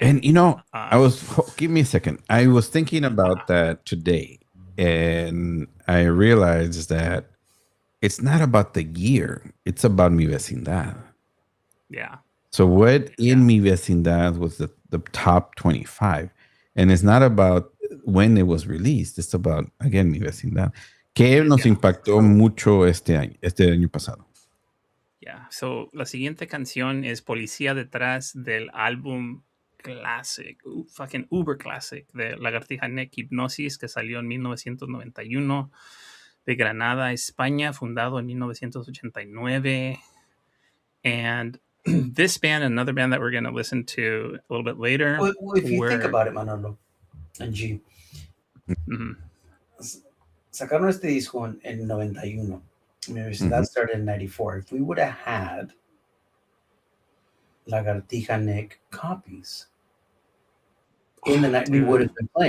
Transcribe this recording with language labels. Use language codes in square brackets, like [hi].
[en] And, you know, give me a second. I was thinking about that today, and I realized that it's not about the year. It's about Mi Vecindad. Yeah. So what in Mi Vecindad was the top 25. And it's not about when it was released. It's about, again, Mi Vecindad. [es] Que nos impactó mucho este año pasado. [en] Yeah. [es] So la siguiente canción es Policía detrás del álbum [en] classic, fucking uber classic [es] de Lagartija Neck, Hipnosis, que salió en 1991, de Granada, España, fundado en 1989. [en] And this band, another band that we're going to listen to a little bit later. Well, if you think about it, Manolo and G, [es] sacaron este disco en 91. [en] That started in 94. If we would have had Lagartija Neck copies in the night, we would have been playing.